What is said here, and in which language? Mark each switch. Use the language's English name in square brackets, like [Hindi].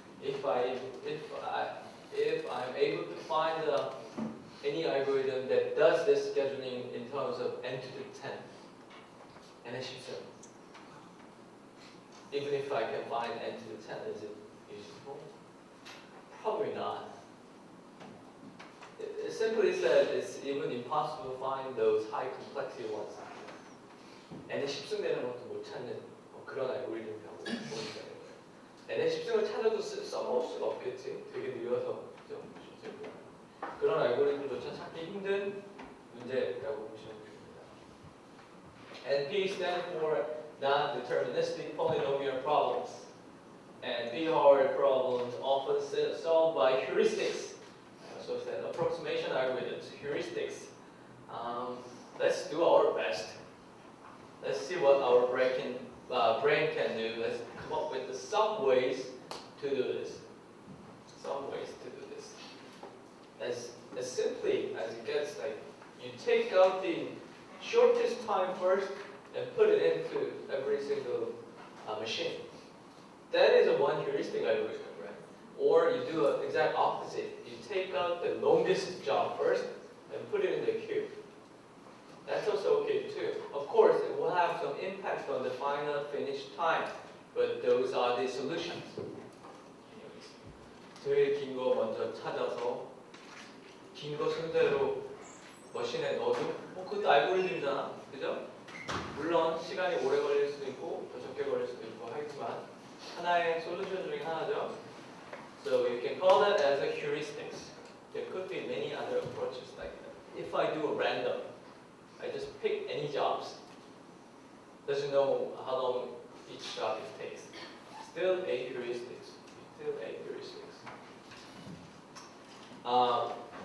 [English] If I'm able to find any algorithm that does this scheduling in terms of n to the 10, [Korean] n의 10승. [English] Even if I can find n to the 10, is it useful? Probably not. It simply said it's even impossible to find those high complexity ones. [Korean] n의 10승 되는 것도 못 찾는 그런 알고리즘이라고 보는 거예요. n의 10승을 찾아도 써먹을 수가 없겠지. 되게 느려서. 그죠? 그런 알고리즘조차 찾기 힘든 문제라고 보시면 됩니다. [English] NP stands for non-deterministic polynomial problems. And P-hard problems often solved by heuristics. So it's an approximation algorithms, heuristics. Let's do our best. Let's see what our brain can do. Let's come up with some ways to do this. Some ways to do this. As simply as it gets, like you take out the shortest time first and put it into every single machine. That is a one heuristic algorithm, right? Or you do an exact opposite. You take out the longest job first and put it in the queue. That's also okay too. Of course, it will have some impact on the final finish time, but those are the solutions. [Korean] 제일 긴 거 먼저 찾아서 긴 거 순서대로 머신에 넣어도 그것도 알고리즘이잖아, 그죠? 물론 시간이 오래 걸릴 수도 있고 더 적게 걸릴 수도 있고 하지만 하나의 솔루션 중에 하나죠. [English] So you can call that as a heuristics. There could be many other approaches like that. If I do a random, I just pick any jobs. Doesn't know how long each job it takes. Still a heuristics. Still a heuristics.